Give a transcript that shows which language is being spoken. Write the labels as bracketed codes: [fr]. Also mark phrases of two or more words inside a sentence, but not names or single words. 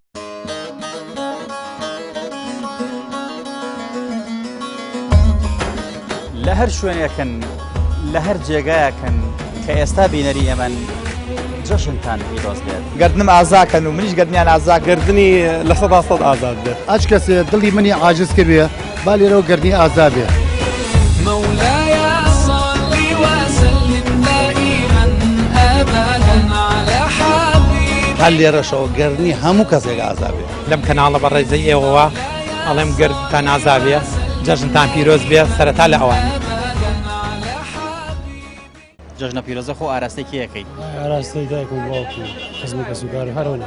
[ckb] لە هەر شوێنێکن لە هەر جێگایەکن کە ئێستا بینەری ئێمەن جەژنتان پیرۆز بێت. گردنم ئازاکەن و منیش گردنیان گردنی لە سەدا سەد ئازاد بێت. ئەچ کەسێ دڵی منی عاجز کردوێ با لێرەوە گردنی ئازاد بێت. [ar] مولاي صل وسلم دائما ابدا على حبيبي. [ckb] هەر لێرەشەوە گردنی هەموو کەسێک ئازاد بێت. لەم کەناڵە بە ڕێزەی ئێوەوە ئەڵێم گردتان ئازاد بێت، جەژنتان پیرۆز بێت سەرەتا لە ئەوانە. جەژنە پیرۆزە خۆ ئاراستەی کێیەکەیت؟ ئاراستەی دایک و باوکی خزمەت کەسوکار هەرەوە